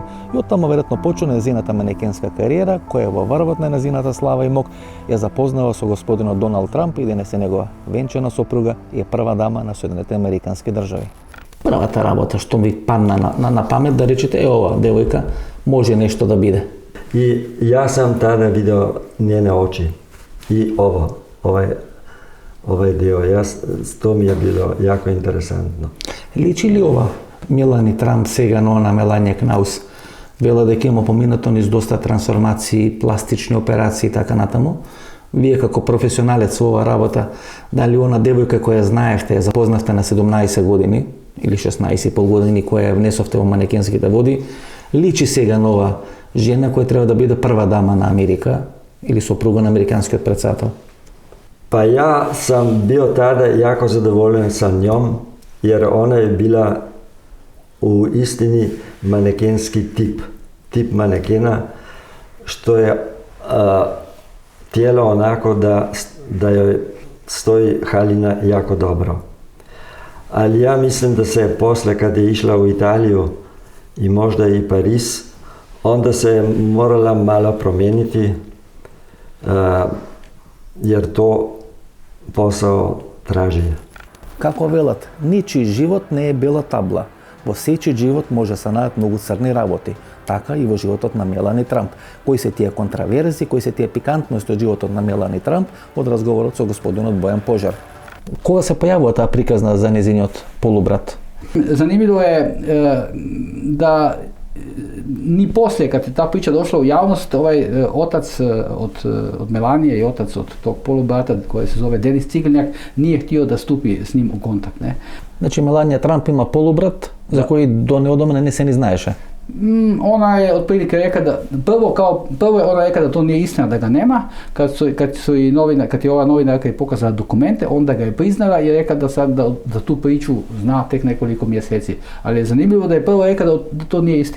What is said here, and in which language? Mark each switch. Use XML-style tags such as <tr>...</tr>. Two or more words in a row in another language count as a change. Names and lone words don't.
<mk>И оттаму веројатно почна незината манекенска кариера, која во врвот на незината слава и мок ја запознава со господинот Доналд Трамп и денес е негова венчана сопруга и е прва дама на Соединетите Американски држави. Првата работа што ми падна на памет да речете ова девојка може нешто да биде.</mk> <hr>И јас сам тада видео njene очи и ovaj dio. To mi je bilo jako interesantno.</hr> <mk>Личи ли ова Мелани Трамп сега на она Меланија Кнаус? Вела дека има поминато низ доста трансформации, пластични операции и така натаму. Вие како професионалец во оваа работа, дали она девојка која знаевте, ја запознавте на 17 години или 16,5 години, која ја внесовте во манекенските води, личи сега на ова жена која треба да биде прва дама на Америка или сопруга на американскиот председател?</mk> <hr>Pa ja sam bio tada jako zadovoljan sa njom, jer ona je bila u istini manekenski tip manekena, što je tijelo onako da joj stoji haljina jako dobro. Ali ja mislim da se posle kad je išla u Italiju i možda i Pariz, onda se je morala malo promijeniti, jer to posao traži.</hr> <mk>Како велат, ничи живот не е бела табла. Во сечи живот може се најдат многу црни работи. Така и во животот на Мелани Трамп. Кои се тие контраверзи, кои се тие пикантности од животот на Мелани Трамп од разговорот со господинот Бојан Пожар. Кога се појавува таа приказна за незиниот полубрат?</mk> <hr>Zanimljivo je da ni poslije kad je ta priča došla u javnost, ovaj otac od Melanije i otac od tog polubrata koji se zove Denis Ciglnjak nije htio da stupi s njim u kontakt. Ne?</hr> <mk>Значи Меланија Трамп има полубрат за кој до неодамна не се ни знаеше.</mk> <hr>Ona je otprilike rekla da prvo je ona rekla da to nije istina, da ga nema. Kad je ova novinarka pokazala dokumente, onda ga je priznala i rekla da sad da tu priču zna tek nekoliko mjeseci. Ali je zanimljivo da je prvo rekla da to nije istina.</hr>